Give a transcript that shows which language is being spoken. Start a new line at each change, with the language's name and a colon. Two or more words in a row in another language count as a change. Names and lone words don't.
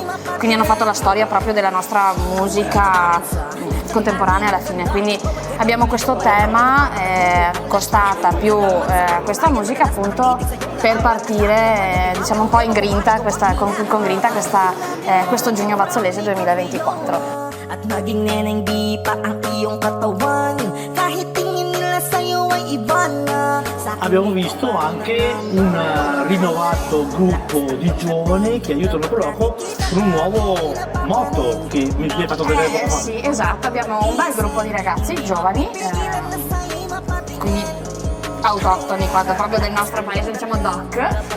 Italian: Quindi hanno fatto la storia proprio della nostra musica contemporanea alla fine. Quindi abbiamo questo tema costata più questa musica appunto per partire un po' in grinta con grinta questo Giugno Vazzolese 2024.
Filipino: At naging neneng di pa ang iyong katawan. Kahit tingin nila sa'yo ay iba na.
Italian: Abbiamo visto anche un rinnovato gruppo di giovani che aiutano il Proloco con un nuovo motto che mi hai fatto vedere poco fa. Sì, esatto, abbiamo un bel gruppo di ragazzi giovani, quindi autoctoni proprio del nostro paese, DOC.